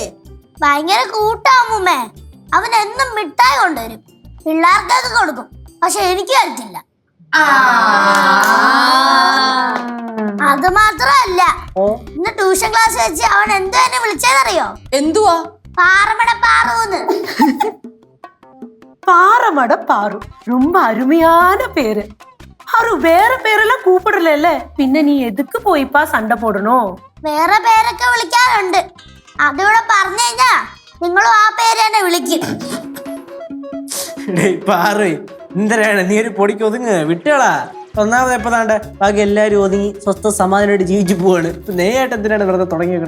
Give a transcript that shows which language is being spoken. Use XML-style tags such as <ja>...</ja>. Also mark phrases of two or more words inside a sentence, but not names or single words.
<ml>ഭയങ്കര കൂട്ടാമ്മൂമ്മേ. അവൻ എന്നും മിഠായി കൊണ്ടുവരും. പിള്ളേർക്കൊക്കെ കൊടുക്കും, പക്ഷെ എനിക്ക് തരത്തില്ല. അത് മാത്രമല്ല, ഇന്ന് ട്യൂഷൻ ക്ലാസ് വെച്ച് അവൻ എന്തോ എന്നെ വിളിച്ചതെന്നറിയോ? എന്തുവാ? പാറമട പാറൂന്ന്.</ml> <ta>பாரமட பாரு, ரொம்ப அருமையான பேரு. அவரு வேற பேரெல்லாம் கூப்பிடல. பின்ன நீ எதுக்கு போய்ப்பா சண்டை போடணும்?</ta> <ml>വേറെ പേരൊക്കെ വിളിക്കാറുണ്ട്. അതിവിടെ പറഞ്ഞു കഴിഞ്ഞാ നിങ്ങളും ആ പേര് തന്നെ വിളിക്കും. പാറേ, എന്തരാണ് നീ ഒരു പൊടിക്ക് ഒതുങ്ങ് വിട്ടേളാ. ഒന്നാമത് എപ്പതാണ്ട് ബാക്കി എല്ലാരും ഒതുങ്ങി സ്വസ്ഥ സമാധാനമായിട്ട് ജീവിച്ചു പോവാണ്. നെയ്യായിട്ട് എന്തിനാണ് വെറുതെ തുടങ്ങിയേക്കണേ?</ml>